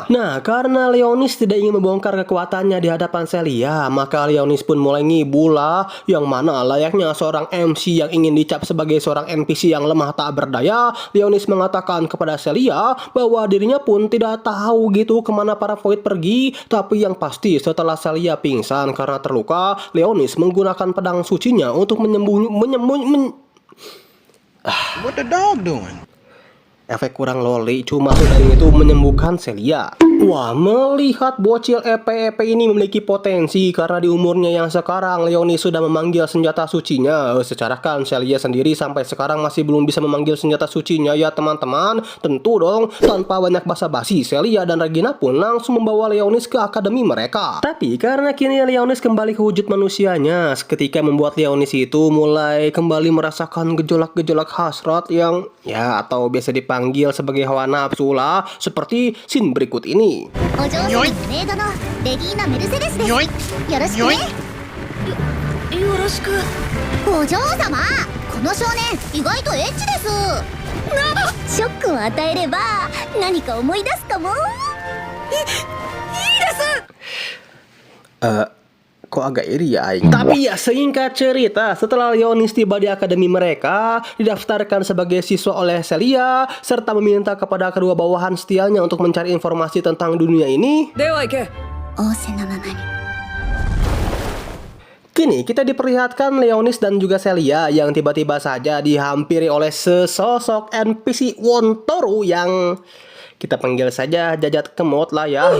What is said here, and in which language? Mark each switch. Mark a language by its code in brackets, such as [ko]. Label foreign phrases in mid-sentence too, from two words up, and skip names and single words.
[id] Nah, karena Leonis tidak ingin membongkar kekuatannya di hadapan Celia, maka Leonis pun mulai ngibul yang mana layaknya seorang MC yang ingin dicap sebagai seorang NPC yang lemah tak berdaya. Leonis mengatakan kepada Celia bahwa dirinya pun tidak tahu gitu kemana para Void pergi. Tapi yang pasti setelah Celia pingsan karena terluka, Leonis menggunakan pedang sucinya untuk [en] What the dog doing? [id] efek kurang loli, cuma sudah itu menyembuhkan Celia. Wah, melihat bocil EP ini memiliki potensi karena di umurnya yang sekarang Leonis sudah memanggil senjata sucinya. Secara kan Celia sendiri sampai sekarang masih belum bisa memanggil senjata sucinya ya teman-teman. Tentu dong, tanpa banyak basa-basi, Celia dan Regina pun langsung membawa Leonis ke akademi mereka. Tapi karena kini Leonis kembali ke wujud manusianya, seketika membuat Leonis itu mulai kembali merasakan gejolak-gejolak hasrat yang ya atau biasa dipanggil sebagai hawa nafsu lah, seperti scene berikut ini. [ja] お嬢様メイドのレギーナ・メルセデスです。よろしくね。よろしく。お嬢様、この少年意外とエッチです。ショックを与えれば何か思い出すかも。いいです。 [id] Kok agak iri ya Aing. Tapi ya singkat cerita, setelah Leonis tiba di akademi mereka, didaftarkan sebagai siswa oleh Celia, serta meminta kepada kedua bawahan setianya untuk mencari informasi tentang dunia ini. Kini kita diperlihatkan Leonis dan juga Celia yang tiba-tiba saja dihampiri oleh sesosok NPC Wontoru yang kita panggil saja Jajat Kemot lah ya.